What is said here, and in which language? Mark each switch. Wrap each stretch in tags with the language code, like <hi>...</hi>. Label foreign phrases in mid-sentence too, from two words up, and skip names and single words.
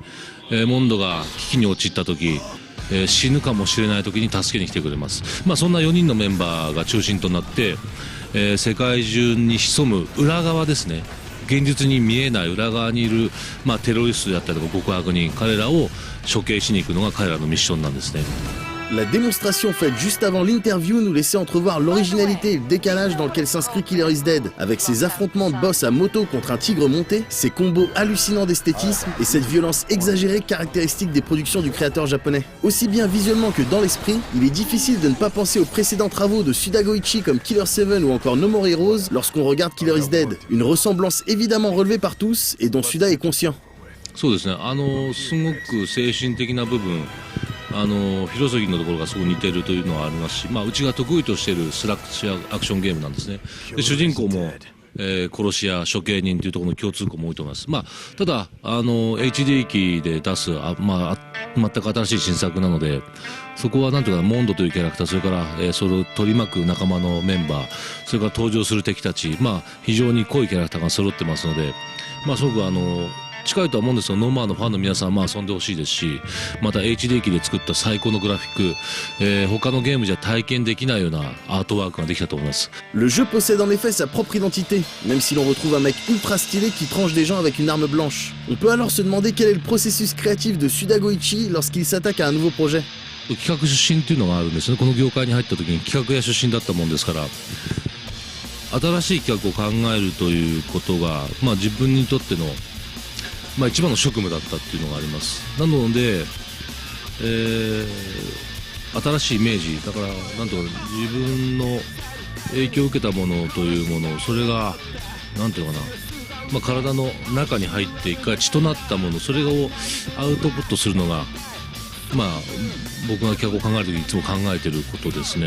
<ja>モンドが危機に陥った時、死ぬかもしれない時に助けに来てくれます。そんな4人のメンバーが中心となって、世界中に潜む裏側ですね、現実に見えない裏側にいる、テロリストだったりとか極悪人、彼らを処刑しに行くのが彼らのミッションなんですね。</ja> <fr>La démonstration faite juste avant l'interview nous laissait entrevoir l'originalité et le décalage dans lequel s'inscrit Killer is Dead, avec ses affrontements de boss à moto contre un tigre monté, ses combos hallucinants d'esthétisme et cette violence exagérée caractéristique des productions du créateur japonais. Aussi bien visuellement que dans l'esprit, il est difficile de ne pas penser aux précédents travaux de Suda Goichi comme Killer 7 ou encore No More Heroes lorsqu'on regarde Killer is Dead. Une ressemblance évidemment relevée par tous et dont Suda est conscient.</fr> <ja>そうですね、すごく精神的な部分、フィロソフィーのところがすごく似てるというのはありますし、うちが得意としているスラッシャーアクションゲームなんですね。で、主人公も、殺し屋、処刑人というところの共通項も多いと思います。ただHD 機で出す全く新しい新作なので、そこはなんていうかモンドというキャラクター、それから、それを取り巻く仲間のメンバー、それから登場する敵たち、非常に濃いキャラクターが揃ってますので、すごく近いとは思うんですが、ノーマーのファンの皆さん遊んでほしいですし、また HD 機で作った最高のグラフィック、他のゲームじゃ体験できないようなアートワークができたと思います。</ja> <fr>Le jeu possède en effet sa propre identité, même si l'on retrouve un mec ultra stylé qui tranche des gens avec une arme blanche. On peut alors se demander quel est le processus créatif de Suda Goichi lorsqu'il s'attaque à un nouveau projet.</fr> <ja>企画出身っていうのがあるんですね。この業界に入った時に企画屋出身だったもんですから、新しい企画を考えるということが、自分にとっての一番の職務だったっていうのがあります。なので、新しいイメージだから、なんとか自分の影響を受けたものというもの、それがなんていうのかな、体の中に入って一回血となったもの、それをアウトプットするのが、僕が企画を考える時にいつも考えてることですね。</ja>